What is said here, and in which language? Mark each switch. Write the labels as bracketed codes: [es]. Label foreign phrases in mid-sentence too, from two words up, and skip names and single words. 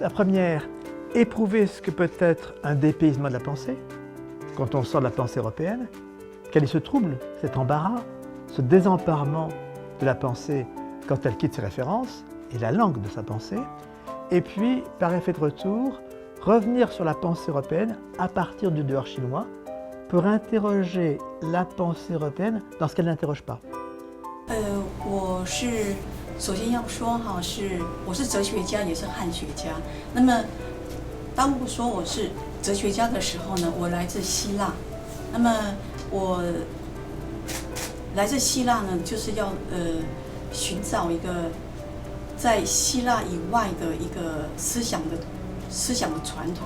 [fr] La première, éprouver ce que peut être un dépaysement de la pensée, quand on sort de la pensée européenne, quel est ce trouble, cet embarras, ce désemparement de la pensée quand elle quitte ses références et la langue de sa pensée, et puis, par effet de retour, revenir sur la pensée européenne à partir du dehors chinois pour interroger la pensée européenne dans ce qu'elle n'interroge pas. [zh] 首先要说哈，我是哲学家，也是汉学家。那么，当我说我是哲学家的时候呢，我来自希腊。那么我来自希腊呢，就是要寻找一个在希腊以外的一个思想的传统。